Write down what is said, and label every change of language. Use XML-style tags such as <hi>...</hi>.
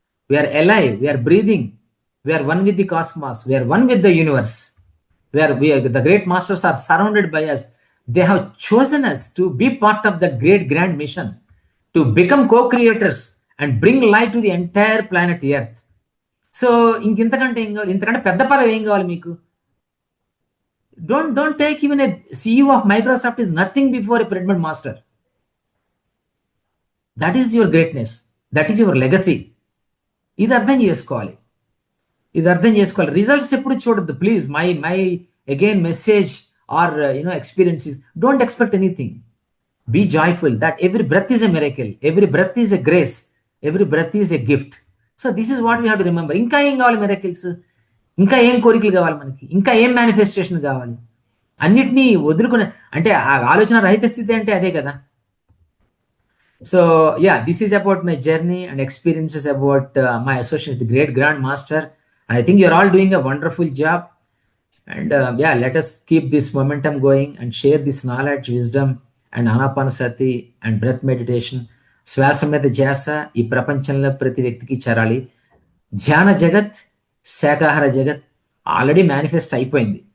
<en>We are alive, we are breathing, we are one with the cosmos, we are one with the universe. The great masters are surrounded by us. They have chosen us to be part of that great grand mission, to become co-creators and bring light to the entire planet earth.</en> <te>So ఇంతకంటే పెద్ద పదవి ఏం కావాలి మీకు?</te> <en>Don't take even a CEO of Microsoft is nothing before a pyramid master. That is your greatness, that is your legacy.</en> <te>ఇది అర్థం చేసుకోవాలి. Results ఎప్పుడు చూడద్దు please.</te> <en>My again message or experiences, don't expect anything. Be joyful that every breath is a miracle, every breath is a grace, every breath is a gift. So this is what we have to remember.</en> <te>ఇంకా ఏం కావాలి miracles? ఇంకా ఏం కోరికలు కావాలి మనకి? ఇంకా ఏం మేనిఫెస్టేషన్ కావాలి? అన్నిటినీ వదులుకునే అంటే ఆ ఆలోచన రహిత స్థితి అంటే అదే కదా.</te> <en>So yeah, this is about my journey and experiences about my association with the great Grand Master. And I think you're all doing a wonderful job. And yeah, let us keep this momentum going and share this knowledge, wisdom, and anapanasati and breath meditation.</en> <te>శ్వాస మీద ధ్యాస ఈ ప్రపంచంలో ప్రతి వ్యక్తికి చేరాలి. ధ్యాన జగత్, శాకాహార జగత్ ఆల్రెడీ మేనిఫెస్ట్ అయిపోయింది.</te>